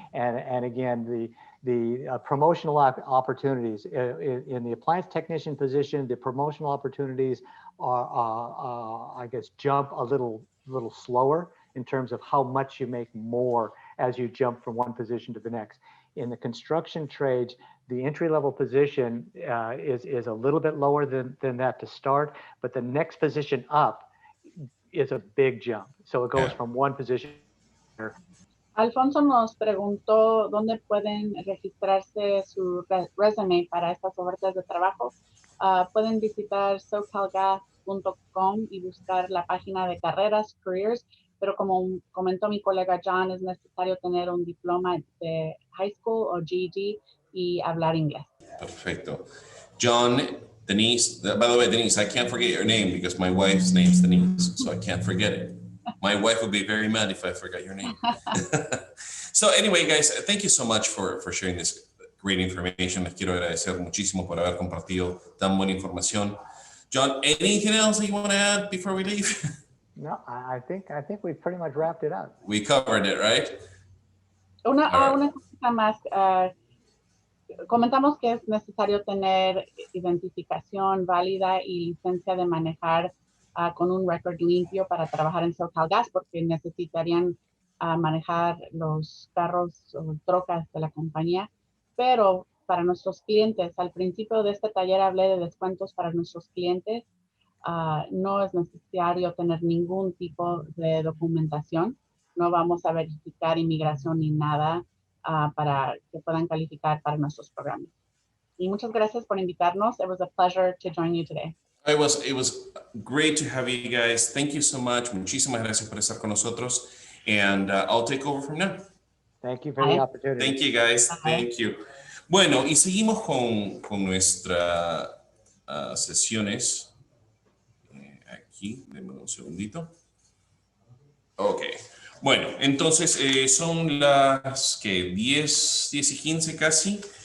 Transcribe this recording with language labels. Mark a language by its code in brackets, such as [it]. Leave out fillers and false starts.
[en] And again, the promotional opportunities in the appliance technician position, the promotional opportunities are I guess, jump a little slower in terms of how much you make more as you jump from one position to the next. In the construction trades, the entry-level position is a little bit lower than that to start, but the next position up is a big jump. So it goes from one position. [es] Alfonso nos preguntó dónde pueden registrarse su resume para estas ofertas de trabajo. Pueden visitar socalgas.com y buscar la página de carreras, careers, pero como comentó mi colega John, es necesario tener un diploma de high school o GED y hablar inglés. Perfecto. [en] John, Denise, by the way, Denise, I can't forget your name because my wife's name's Denise, so I can't forget it. My wife would be very mad if I forgot your name. So anyway, guys, thank you so much for sharing this great information. [es] Les quiero agradecer muchísimo por haber compartido tan buena información. [en] John, anything else that you want to add before we leave? No, I think we pretty much wrapped it up. We covered it, right? [es] Una cosa más. Comentamos que es necesario tener identificación válida y licencia de manejar con un récord limpio para trabajar en SoCal Gas, porque necesitarían manejar los carros o trocas de la compañía. Pero para nuestros clientes, al principio de este taller hablé de descuentos para nuestros clientes. No es necesario tener ningún tipo de documentación. No vamos a verificar inmigración ni nada para que puedan calificar para nuestros programas. Y muchas gracias por invitarnos. [en] It was a pleasure to join you today. It was great to have you guys. Thank you so much. [es] Muchísimas gracias por estar con nosotros. [en] And I'll take over from now. Thank you for the opportunity. Thank you, guys. Thank you. [es] Bueno, y seguimos con nuestras sesiones. Aquí, denme un segundito. Ok. Bueno, entonces son las que 10 y 15 casi.